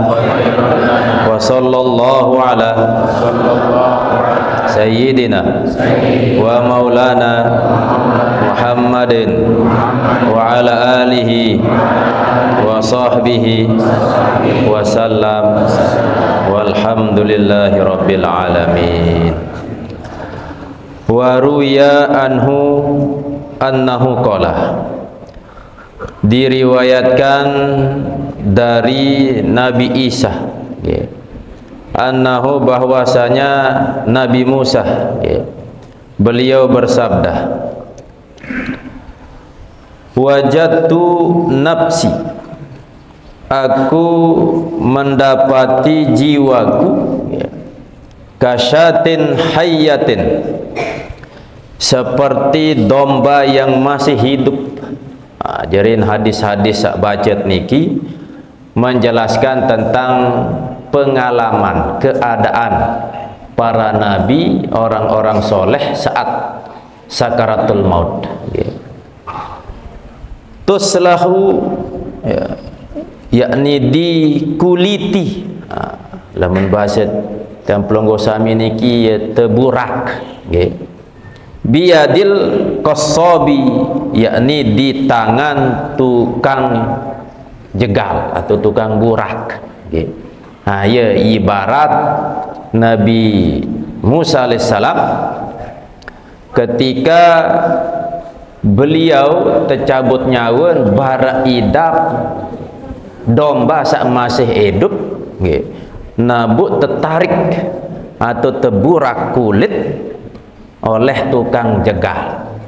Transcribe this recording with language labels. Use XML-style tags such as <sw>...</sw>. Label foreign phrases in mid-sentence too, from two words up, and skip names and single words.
<ar>وصلى الله على سيدنا ومولانا محمد وعلى آله وصحبه وسلم، والحمد لله رب العالمين. وروي عنه أنه قال,</ar> <id>diriwayatkan dari Nabi Isa annahu, bahwasanya Nabi Musa beliau bersabda,</id> <ar>وجدت نفسي,</ar> <id>aku mendapati jiwaku</id> <ar>كشاة حية,</ar> <id>seperti domba yang masih hidup.</id> <sas>Jarin hadis-hadis sak bacet niki</sas> <id>menjelaskan tentang pengalaman keadaan para nabi, orang-orang soleh saat sakaratul maut. Tuslahu, yakni dikuliti,</id> <sas>lamun bahasa templong gosami niki teburak,</sas> <ar>بيد القصاب,</ar> <id>yakni di tangan tukang jegal atau tukang burak. Ya, ibarat Nabi Musa alaihissalam ketika beliau tercabut nyawa</id> <sas>bara idap</sas> <id>domba sak masih hidup, nabuk tertarik atau terburak kulit oleh tukang jegal.</id>